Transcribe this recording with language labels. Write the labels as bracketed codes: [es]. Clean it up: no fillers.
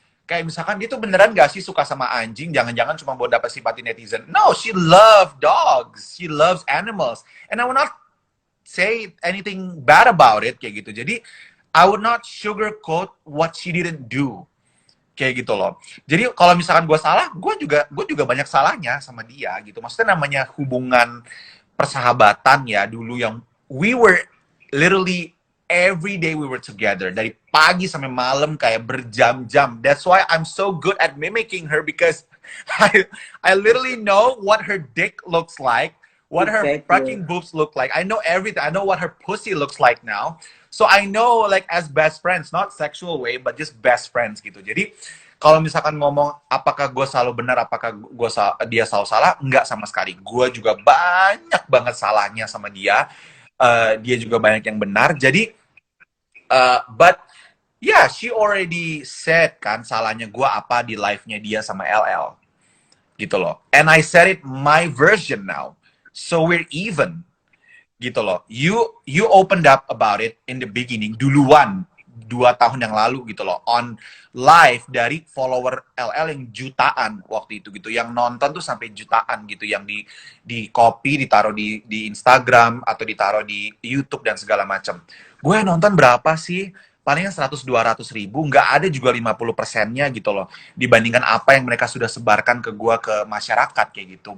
[id] Kayak misalkan dia tuh beneran gak sih suka sama anjing, jangan-jangan cuma buat dapat simpati netizen. [en] No, she loves dogs, she loves animals, and I will not say anything bad about it, [id] kayak gitu. Jadi [en] I would not sugarcoat what she didn't do, [id] kayak gitu loh. Jadi kalau misalkan gue salah, gue juga banyak salahnya sama dia gitu. Maksudnya namanya hubungan persahabatan ya dulu, yang [en] we were literally every day we were together, [id] dari pagi sampai malam kayak berjam-jam. [en] That's why I'm so good at mimicking her, because I literally know what her dick looks like, what her fucking boobs look like. I know everything. I know what her pussy looks like now. So I know, like, as best friends, not sexual way, but just best friends [id] gitu. Jadi kalau misalkan ngomong apakah gue selalu benar, apakah dia selalu salah, enggak sama sekali. Gue juga banyak banget salahnya sama dia. Dia juga banyak yang benar. Jadi [en] but yeah, she already said [id] kan salahnya gue apa di live-nya dia sama LL gitu loh. [en] And I said it my version now, so we're even [id] gitu loh. [en] You opened up about it in the beginning [id] duluan 2 tahun yang lalu gitu loh, [en] on live [id] dari follower LL yang jutaan waktu itu gitu, yang nonton tuh sampai jutaan gitu, yang di copy ditaruh di Instagram atau ditaruh di YouTube dan segala macam. Gue nonton berapa sih? Palingnya 100-200 ribu, nggak ada juga 50%-nya gitu loh, dibandingkan apa yang mereka sudah sebarkan ke gue, ke masyarakat kayak gitu.